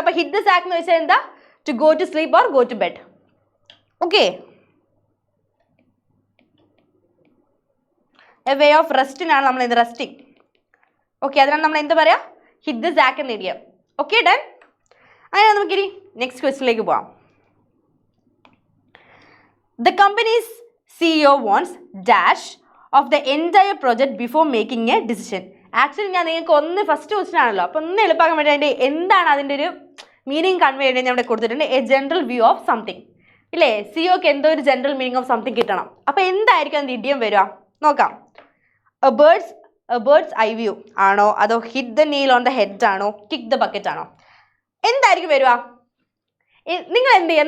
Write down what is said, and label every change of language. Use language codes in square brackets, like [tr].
[ml] അപ്പോൾ hit the sac എന്ന് വെച്ചാൽ എന്താ? [en] To go to sleep or go to bed. [ml] Okay, a way of റെസ്റ്റിനാണ് നമ്മൾ ഇത് റെസ്റ്റിംഗ്. ഓക്കെ, അതിനാണ് നമ്മൾ എന്ത് പറയാം? ഹിറ്റ് ദ സാക്ക് എന്ന് ഇഡിയം. Okay, done. അങ്ങനെ നമുക്കിനി നെക്സ്റ്റ് ക്വസ്റ്റ്യനിലേക്ക് പോവാം. [en] The companies CEO wants dash of the entire project before making a decision. [ml] Actually ഞാൻ നിങ്ങൾക്ക് ഫസ്റ്റ് ക്വസ്റ്റ്യൻ ആണല്ലോ, അപ്പോൾ ഒന്ന് എളുപ്പമാക്കാൻ വേണ്ടി അതിൻ്റെ എന്താണ് അതിൻ്റെ ഒരു മീനിങ് കൺവേ ചെയ്യേണ്ടത് ഞാൻ ഇവിടെ കൊടുത്തിട്ടുണ്ട്. A general view of something ഇല്ലേ? സിഒക്ക് എന്തോ ഒരു ജനറൽ മീനിങ് ഓഫ് സംതിങ് കിട്ടണം. അപ്പോൾ എന്തായിരിക്കും അതിൻ്റെ ഇഡിയം വരിക? നോക്കാം. എ ബേർഡ്സ് ഐ വ്യൂ ആണോ, അതോ hit the nail on the head ആണോ, കിക്ക് ദ ബക്കറ്റ് ആണോ? എന്തായിരിക്കും വരിക? നിങ്ങൾ എന്ത് ചെയ്യുക?